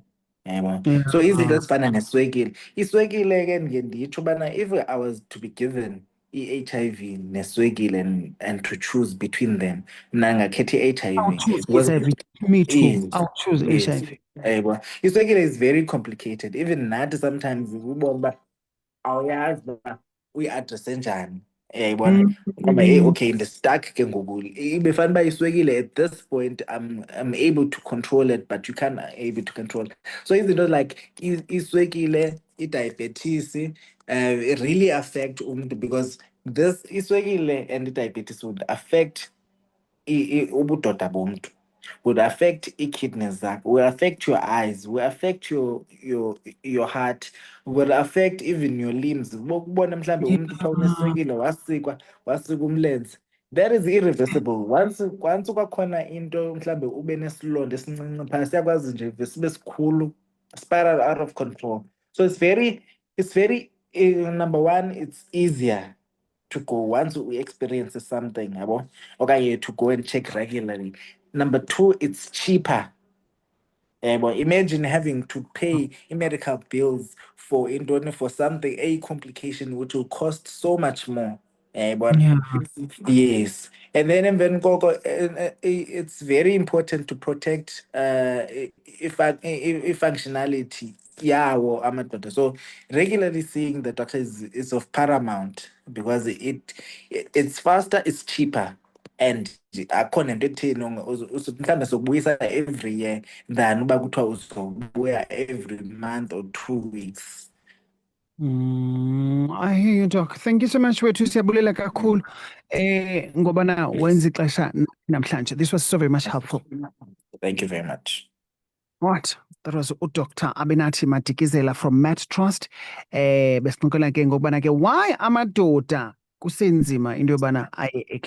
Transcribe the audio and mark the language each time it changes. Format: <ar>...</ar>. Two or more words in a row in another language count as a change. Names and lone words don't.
<xh>Yabona. Yeah. So izinto ezifana neswekile. Iswekile ke ndiye nditsho ubana</xh> <en>if I was to be given</en> <xh>i-HIV neswekile</xh> <en>and to choose between them,</en> <xh>mna ngakhetha</xh> <en>I'll i-HIV. choose Because HIV. Me too. Yes, I'll choose yes. HIV. Yebo. Iswekile is very complicated.</en> <xh>Even nathi sometimes ubona uba awuyazi uba uyi-addresse njani. Yayibona? Ngoba okay, ndi-stuck ke ngoku. Ibe fanele uba iswekile</xh> <en>at this point I'm able to control it, but you can't able to control it. So izinto like iswekile, i-diabetes, it really affect umuntu because this iswekile and i-diabetes would affect</en> <xh>ubudoda bomntu,</xh> <en>would affect</en> <xh>i-kidneys zakho,</xh> <en>will affect your eyes, will affect your heart, will affect even your limbs.</en> <xh>Bokubona mhlambe umuntu xa uneswekile wasika umlenze.</xh> <en>That is irreversible. Once</en> <xh>kwakhona into mhlambe ube nesilonda esincinci phana siyakwazi nje sibe sikhulu,</xh> <en>spiral out of control. So it's very number one, it's easier to go once we experience something,</en> <xh>yabo, okanye</xh> <en>to go and check regularly. Number two, it's cheaper. Imagine having to pay medical bills for something, a complication which will cost so much more. Yeah. Yes. And then it's very important to protect functionality. Yeah, well, amadoda. So regularly seeing the doctor is of paramount because it's faster, it's cheaper, and</en> <xh>akhona into etheni mhlawumbe sokubuyisa</xh> <en>every year than</en> <xh>uba kuthiwa uzobuya</xh> <en>every month or 2 weeks. I hear you, Doc. Thank you so much,</en> <xh>wethu. Siyabulela kakhulu. Ngoba na wenza ixesha namhlanje.</xh> <en>This was so very much helpful. Thank you very much. What? That was uDr. Abenathi Madikizela from Met Trust.</en> <xh>Besixoxela ke ngokubana ke why amadoda kusenzima into yobana aye</xh>